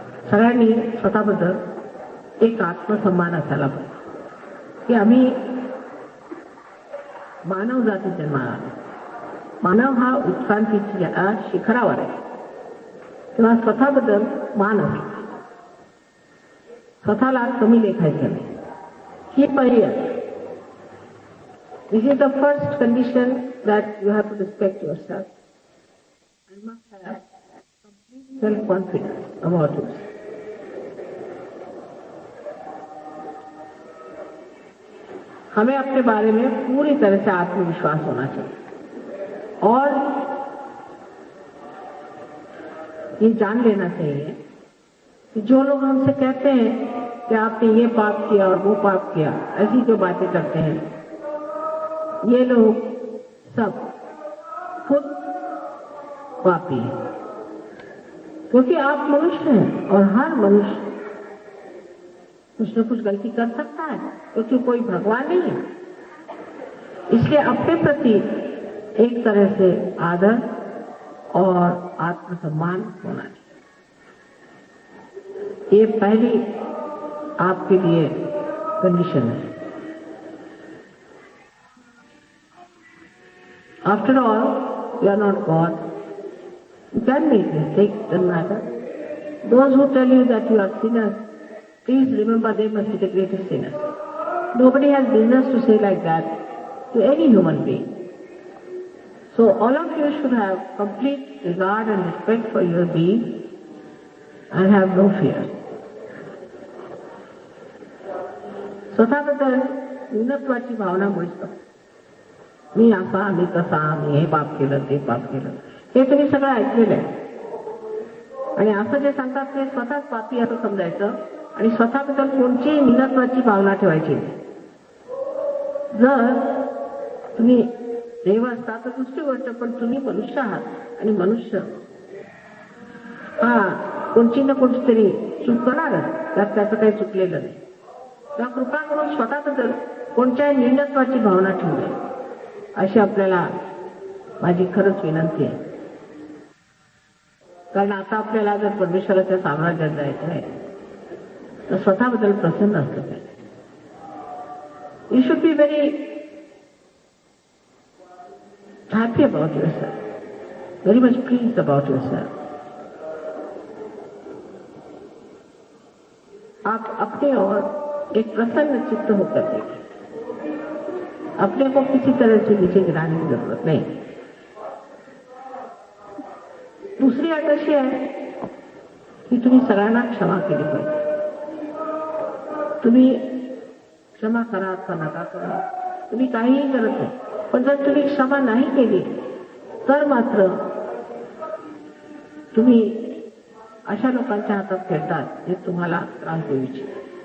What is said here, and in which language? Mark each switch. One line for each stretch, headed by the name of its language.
Marathi: सगळ्यांनी स्वतःबद्दल एक आत्मसन्मान असायला पाहिजे की आम्ही मानव जाती जन्माला आलो. मानव हा उत्क्रांतीच्या शिखरावर आहे, तेव्हा स्वतःबद्दल मान असतो, स्वतःला कमी लेखायचं नाही. ही पहिली आहे.
English: This is the first condition that you have to respect yourself and must have complete self-confidence about yourself.
Hindi: हमें अपने बारे में पूरी तरह से आत्मविश्वास होना चाहिए और ये जान लेना चाहिए कि जो लोग हमसे कहते हैं कि आपने ये पाप किया और वो पाप किया, ऐसी जो बातें करते हैं, ये लोग सब खुद पापी हैं, क्योंकि आप मनुष्य हैं और हर मनुष्य कुछ न कुछ गलती कर सकता है, क्योंकि कोई भगवान नहीं है। इसलिए अपने प्रति एक तरह से आदर और आत्मसम्मान होना चाहिए। ये पहली आपके लिए कंडीशन है।
English: After all, you are not God. You can make mistakes, doesn't matter. Those who tell you that you are sinners, please remember they must be the greatest sinners. Nobody has business to say like that to any human being. So all of you should have complete regard and respect for your being and have no fear.
Marathi: स्वतःबद्दल न्यूनत्वाची भावना मुळीच मी असा, मी तसा, मी हे पाप केलं, ते पाप केलं, हे तुम्ही सगळं ऐकलेलं आहे. आणि असं जे सांगतात ते स्वतःच पापी असं समजायचं आणि स्वतःबद्दल कोणतीही न्यूनत्वाची भावना ठेवायची. जर तुम्ही देव असता तर दुसरी गोष्ट, पण तुम्ही मनुष्य आहात आणि मनुष्य हा कोणची ना कोणती तरी चूक करणारच, त्यात त्याचं काही चुकलेलं नाही. त्या कृपा करून स्वतःबद्दल कोणत्याही न्यूनत्वाची भावना ठेवू नये अशी आपल्याला माझी खरंच विनंती आहे. कारण आता आपल्याला जर परमेश्वराच्या साम्राज्यात जायचं आहे तर स्वतःबद्दल प्रसन्न असलं पाहिजे.
English: You should be very happy about yourself, very much pleased about yourself.
Hindi: आप अपने और एक प्रसन्न चित्त होकर देखिए. अपने को किसी तरह से नीचे गिराने की जरूरत नहीं.
Marathi: दूसरी अट अशी आहे की तुम्ही सगळ्यांना क्षमा केली पाहिजे. तुम्ही क्षमा करा का नका करा, तुम्ही काहीही करत नाही, पण जर तुम्ही क्षमा नाही केली तर मात्र तुम्ही अशा लोकांच्या हातात खेळतात जे तुम्हाला त्रास देऊ इच्छितात.